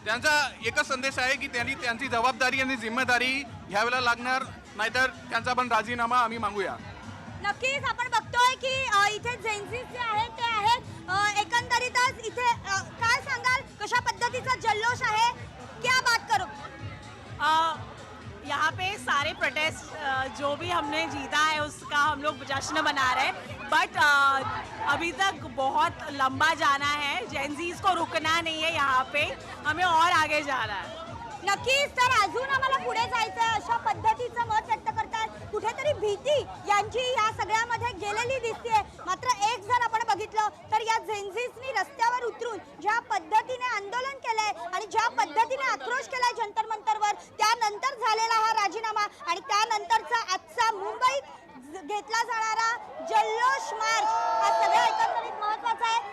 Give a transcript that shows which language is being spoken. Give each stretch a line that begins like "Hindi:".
Marathi: त्यांचा एकच संदेश आहे की त्यांनी त्यांची जबाबदारी आणि जिम्मेदारी घ्यायला लागणार, नाहीतर त्यांचा पण राजीनामा आम्ही मागूया. नक्कीच आपण बघतोय की इथे झेन्झीज जे आहेत ते आहेत. एकंदरीतच इथे काय सांगाल, कशा पद्धतीचा जल्लोष आहे?
Hindi: क्या बात करो? यहाँ पे सारे प्रोटेस्ट जो भी हमने जीता है उसका हम लोग जश्न मना रहे हैं, बट अभी तक बहुत लंबा जाना है. जेनजीज को रुकना नहीं है, यहाँ पे हमें और आगे जाना है.
Marathi: नक्कीच, तर अजून आम्हाला पुढे जायचं आहे अशा पद्धतीचं मत व्यक्त करतात. कुठेतरी भीती यांची या सगळ्यामध्ये गेलेली दिसते. मात्र एक जर आपण बघितलं तर या झेन्झीजनी रस्त्यावर उतरून ज्या पद्धतीने आंदोलन केलंय आणि ज्या पद्धतीने आक्रोश केलाय जंतर मंतरवर, त्यानंतर झालेला हा राजीनामा आणि त्यानंतरचा आजचा मुंबईत घेतला जाणारा जल्लोष मार्च हा सगळं एकंदरीत महत्वाचा आहे.